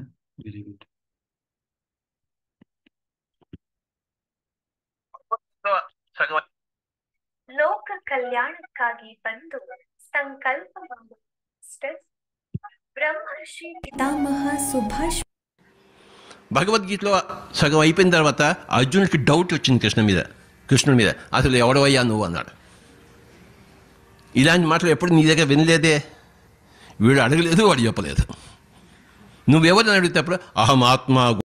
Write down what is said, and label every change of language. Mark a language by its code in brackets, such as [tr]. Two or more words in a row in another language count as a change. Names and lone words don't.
[en] very good. [kn] ಲೋಕ ಕಲ್ಯಾಣಕ್ಕಾಗಿ ಬಂದು ಸಂಕಲ್ಪ ಬ್ರಹ್ಮರ್ಷಿ ಪಿತಾಮಹ ಸುಭಾಷ್ [te] భగవద్గీతలో సగం అయిపోయిన తర్వాత అర్జునుడికి డౌట్ వచ్చింది కృష్ణుడి మీద అసలు ఎవడవయ్యా నువ్వు అన్నాడు. ఇలాంటి మాటలు ఎప్పుడు నీ దగ్గర వినలేదే. వీడు అడగలేదు, వాడు చెప్పలేదు. నువ్వెవరిని అడిగితే అప్పుడు అహం ఆత్మ